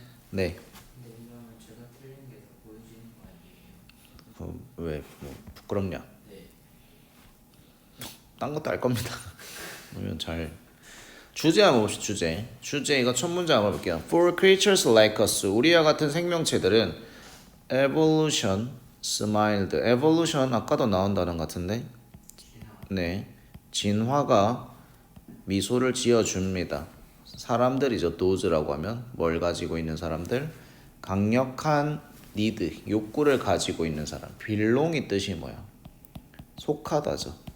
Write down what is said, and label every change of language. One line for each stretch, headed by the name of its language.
Korean: 네. 제가 틀린 게 더 보여지는 거 아니에요? 왜? 뭐 부끄럽냐? 네. 딴 것도 알 겁니다. 그러면 잘. 주제 한번 봅시다. 주제 이거 첫 문장 한번 볼게요.
English: For creatures like us,
Korean: 우리와 같은 생명체들은
English: evolution smiled.
Korean: evolution 아까도 나온 단어 같은데. 네. 진화가 미소를 지어줍니다. 사람들이죠. does라고 하면 뭘 가지고 있는 사람들? 강력한 need, 욕구를 가지고 있는 사람. belong이 뜻이 뭐야? 속하다죠.